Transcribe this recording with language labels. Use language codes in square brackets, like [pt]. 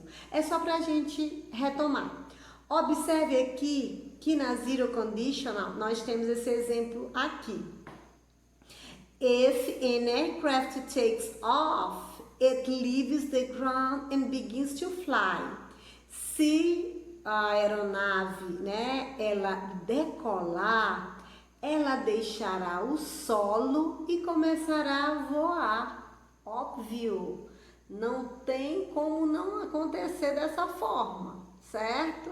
[pt] É só para a gente retomar. Observe aqui que na zero conditional nós temos esse exemplo aqui. [en] If an aircraft takes off, it leaves the ground and begins to fly. [pt] Se a aeronave, né, ela decolar, ela deixará o solo e começará a voar. Óbvio, não tem como não acontecer dessa forma, certo?